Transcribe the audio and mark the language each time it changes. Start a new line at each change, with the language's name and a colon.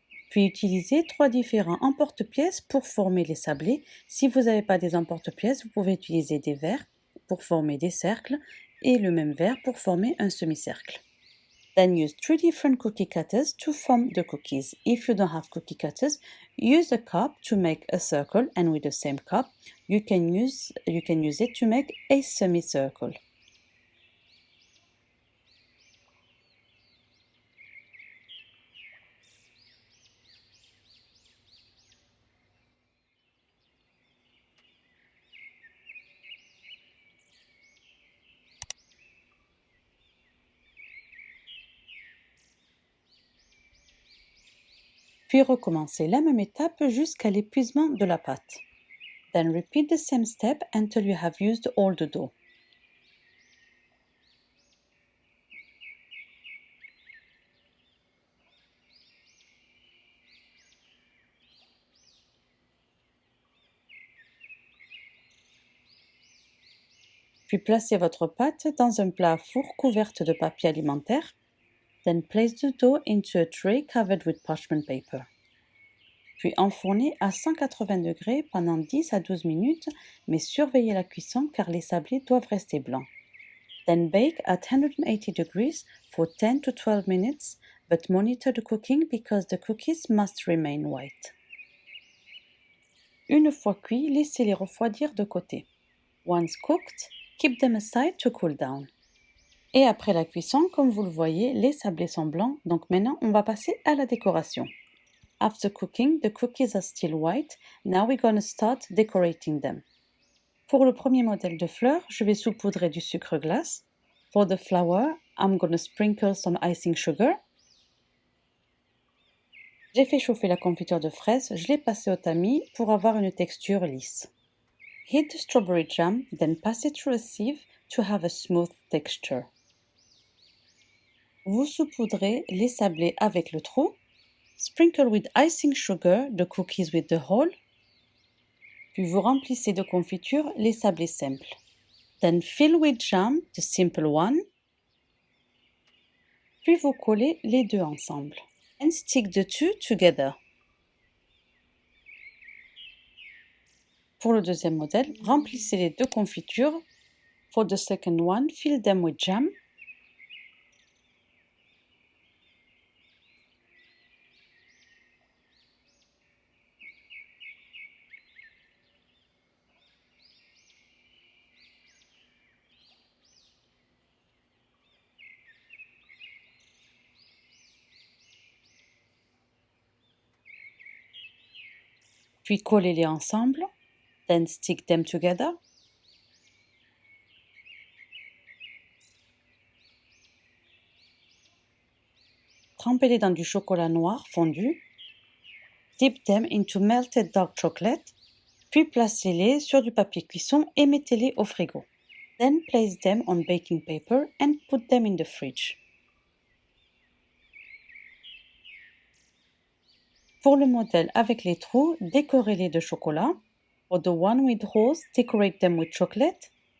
French: Puis utilisez 3 différents emporte-pièces pour former les sablés. Si vous n'avez pas des emporte-pièces, vous pouvez utiliser des verres pour former des cercles et le même verre pour former un semi-cercle.
English: Then use 3 different cookie cutters to form the cookies. If you don't have cookie cutters, use a cup to make a circle, and with the same cup, you can use it to make a semicircle.
French: Puis recommencez la même étape jusqu'à l'épuisement de la pâte.
English: Then repeat the same step until you have used all the dough.
French: Puis placez votre pâte dans un plat à four couverte de papier alimentaire.
English: Then place the dough into a tray covered with parchment paper.
French: Puis enfournez à 180 degrés pendant 10 à 12 minutes, mais surveillez la cuisson car les sablés doivent rester blancs.
English: Then bake at 180 degrees for 10 to 12 minutes, but monitor the cooking because the cookies must remain white.
French: Une fois cuits, laissez-les refroidir de côté.
English: Once cooked, keep them aside to cool down.
French: Et après la cuisson, comme vous le voyez, les sablés sont blancs, donc maintenant on va passer à la décoration.
English: After cooking, the cookies are still white. Now we're going to start decorating them.
French: Pour le premier modèle de fleurs, je vais saupoudrer du sucre glace.
English: For the flower, I'm going to sprinkle some icing sugar.
French: J'ai fait chauffer la confiture de fraises, je l'ai passée au tamis pour avoir une texture lisse.
English: Heat the strawberry jam, then pass it through a sieve to have a smooth texture.
French: Vous saupoudrez les sablés avec le trou.
English: Sprinkle with icing sugar the cookies with the hole.
French: Puis vous remplissez de confiture les sablés simples.
English: Then fill with jam the simple one.
French: Puis vous collez les deux ensemble.
English: And stick the two together.
French: Pour le deuxième modèle, remplissez les deux confitures.
English: For the second one, fill them with jam.
French: Puis collez-les ensemble.
English: Then stick them together.
French: Trempez-les dans du chocolat noir fondu.
English: Dip them into melted dark chocolate.
French: Puis placez-les sur du papier cuisson et mettez-les au frigo.
English: Then place them on baking paper and put them in the fridge.
French: Pour le modèle avec les trous, décorez-les de chocolat.
English: For the one with holes, decorate them with chocolate.